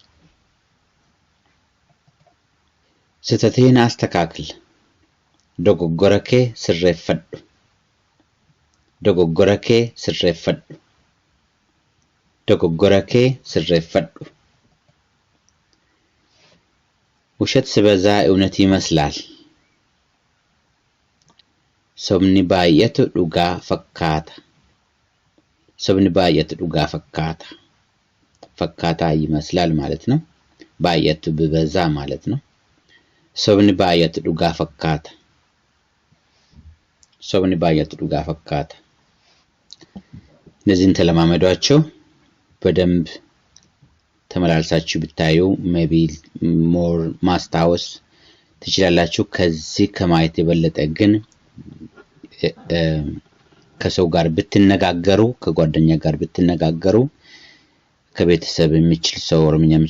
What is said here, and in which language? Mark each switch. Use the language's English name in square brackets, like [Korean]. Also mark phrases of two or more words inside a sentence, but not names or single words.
[Amharic] ስህተትህን አስተካክል። [Oromo] dogoggora kee sirreeffadhu, dogoggora kee sirreeffadhu, dogoggora kee sirreeffadhu። [Amharic] ውሸት ሲበዛ እውነት ይመስላል። [Oromo] sobni baay'atu dhugaa fakkaata። sobni baay'atu dhugaa fakkaata። [Amharic] ፈካታ ይመስላል ማለት ነው። ባየቱ በበዛ ማለት ነው [Oromo] sobni baay'atu dhugaa fakkaata sobni baay'atu dhugaa fakkaata [Amharic] እነዚህን ተለማመዷቸው በደንብ ተመላልሳችሁ ብታዩ [English] maybe more [Amharic] ማስታወስ ትችላላችሁ ከዚህ ከማየት የበለጠ ግን ከሰው ጋር ብትነጋገሩ ከጓደኛ ጋር ብትነጋገሩ ከቤተሰብ የሚችል ሰው ኦሮምኛ የሚችል